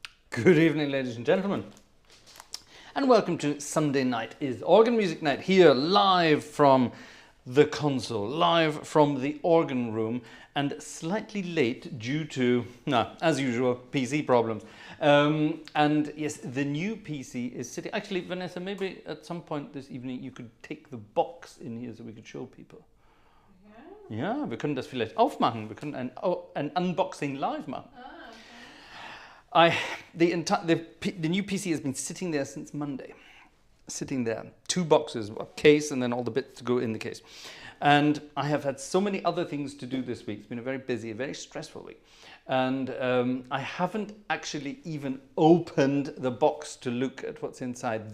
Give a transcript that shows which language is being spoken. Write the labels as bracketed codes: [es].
[en] Good evening, ladies and gentlemen, and welcome to Sunday Night is Organ Music Night, here live from the console, live from the organ room, and slightly late due to, as usual, PC problems. And yes, the new PC is sitting. Actually, Vanessa, maybe at some point this evening you could take the box in here so we could show people. [de] Ja, wir können das vielleicht aufmachen. Wir können ein Unboxing live machen. [en] The new PC has been sitting there since Monday. Sitting there. 2 boxes, a case, and then all the bits to go in the case. And I have had so many other things to do this week. It's been a very busy, very stressful week. And I haven't actually even opened the box to look at what's inside.